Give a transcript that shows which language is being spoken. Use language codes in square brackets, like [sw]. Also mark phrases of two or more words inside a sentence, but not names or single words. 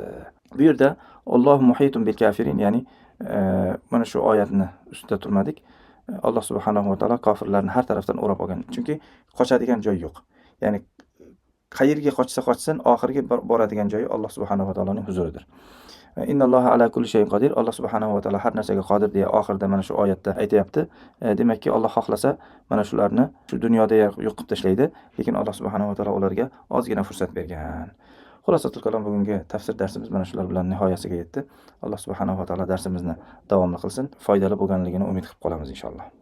[uz] Bu yerda [ar] الله محيط بالكافرين, [uz] ya'ni mana shu oyatni ustida turmadik. Alloh subhanahu va taolo kofirlarni har tarafdan o'rab olgan. Chunki qochadigan joy yo'q. Ya'ni qayerga qochsa qochsin, oxirgi boradigan joyi Alloh subhanahu va taoloning huzuridir. [ar] إن الله على كل شيء قدير. [uz] Alloh subhanahu va taolo har narsaga qodir deya oxirida mana shu oyatda aytayapti. Demakki, Alloh xohlasa mana shularni shu dunyoda yo'qib tashlaydi, lekin Alloh subhanahu va taolo ularga ozgina fursat bergan. Xulosatul kalom, bugungi tafsir darsimiz mana shular bilan nihoyasiga yetdi. Alloh subhanahu va taolo darsimizni davomli qilsin. Foydali bo'lganligini umid qilib qolamiz inshaalloh.